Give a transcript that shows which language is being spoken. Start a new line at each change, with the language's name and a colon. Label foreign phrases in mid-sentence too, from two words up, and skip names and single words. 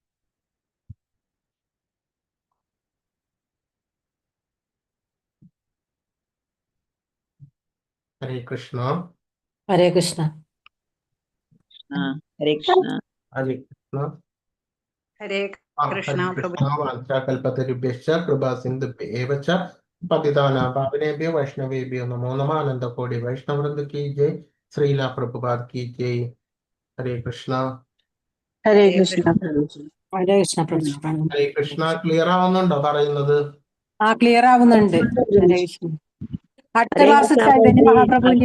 Sanskrit: ഹരേ കൃഷ്ണ. ഹരേ കൃഷ്ണ. ഹരേ കൃഷ്ണ. ഹരേ കൃഷ്ണ. ഹരേ കൃഷ്ണ. വാഞ്ചാകൽപതരുഭ്യശ്ച കൃപാസിന്ധുഭ്യൈവ ച പതിതാനാം പാവനേഭ്യോ വൈഷ്ണവേഭ്യോ നമോ നമഃ.
Hindi: अनन्तकोटि वैष्णववृन्द की जय. श्रील प्रभुपाद की जय.
Sanskrit: ഹരേ കൃഷ്ണ. ഹരേ കൃഷ്ണ. ഹരേ കൃഷ്ണ പ്രഭു.
Malayalam: ഹരേ കൃഷ്ണ. ക്ലിയർ ആവുന്നുണ്ടോ പറയുന്നത്? ക്ലിയർ ആവുന്നുണ്ട്. ഹരേ കൃഷ്ണ. അടുത്ത ക്ലാസ് ചൈതന്യ മഹാപ്രഭുവിന്റെ